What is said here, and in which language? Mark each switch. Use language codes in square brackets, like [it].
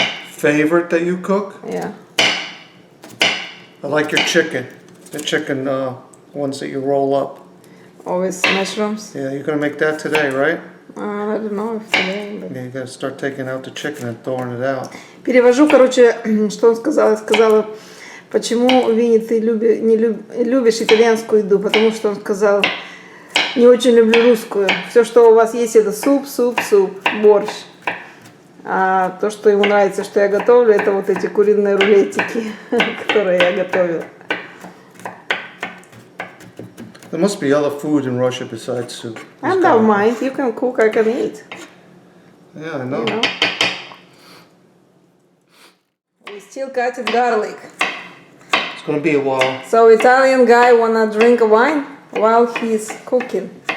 [en] Favorite that you cook? Yeah. I like your chicken. The chicken ones that you roll up. Always mushrooms? Yeah, you're going to make that today, right? I don't know if today, but... Yeah, you got to start taking out the chicken and throwing it out. [ru] Перевожу, короче, что он сказал. Сказала, почему, Винни, ты любишь итальянскую еду? Потому что он сказал, не очень люблю русскую. Все, что у вас есть, это суп, суп, суп, борщ. А то, что ему нравится, что я готовлю, это вот эти куриные рулетики, которые я готовила. [en] There must be other food in Russia besides soup. I don't mind. You can cook, I can eat. Yeah, I know. You know? We still cutting garlic. It's going to be a while. So Italian guy wanna drink a wine while he's cooking.